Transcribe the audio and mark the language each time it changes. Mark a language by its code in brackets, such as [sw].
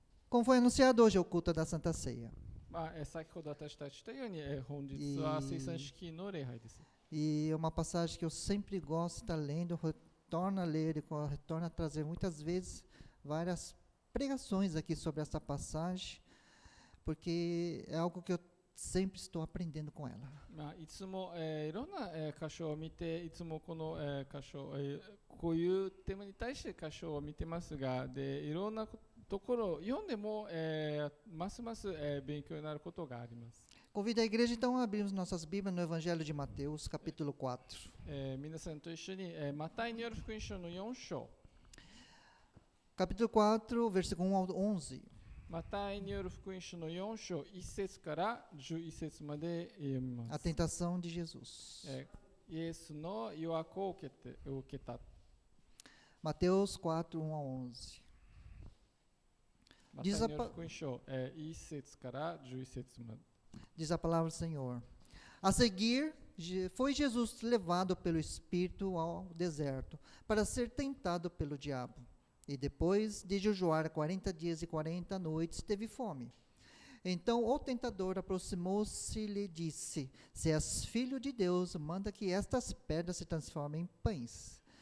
[pt] Como foi anunciado hoje, é o culto da Santa Ceia. [ja] 先ほど私たちというように、本日は生産式の礼拝です。 [pt] E é uma passagem que eu sempre gosto de estar lendo, retorno a ler e retorno a trazer muitas vezes várias pregações aqui sobre essa passagem, porque é algo que eu sempre estou aprendendo com ela. [ja] いつも、いろんな、箇所を見ていつもこの、箇所、こういうテーマに対して箇所を見てますが、でいろんなところを読んでも、ますます、勉強になることがあります。 [pt] Convido a igreja então a abrirmos nossas Bíblias no Evangelho de Mateus, capítulo 4. [ja] 皆さんと一緒に、マタイによる福音書の4章 [pt] Capítulo 4, versículo 1 ao 11. [ja] マタイによる福音書の4章1節から11節まで読みま [pt] A [ja] す。 [pt] tentação de Jesus. [ja] イエスの誘惑を受けた。 [pt] Mateus 4, 1 ao 11. [ja] マタイによる福音書、1節から11節まで。 [pt] Diz a palavra do Senhor. A seguir, foi Jesus levado pelo Espírito ao deserto para ser tentado pelo diabo. E depois de jejuar 40 dias e 40 noites, teve fome. Então o tentador aproximou-se e lhe disse: Se és filho de Deus, manda que estas pedras se transformem em pães.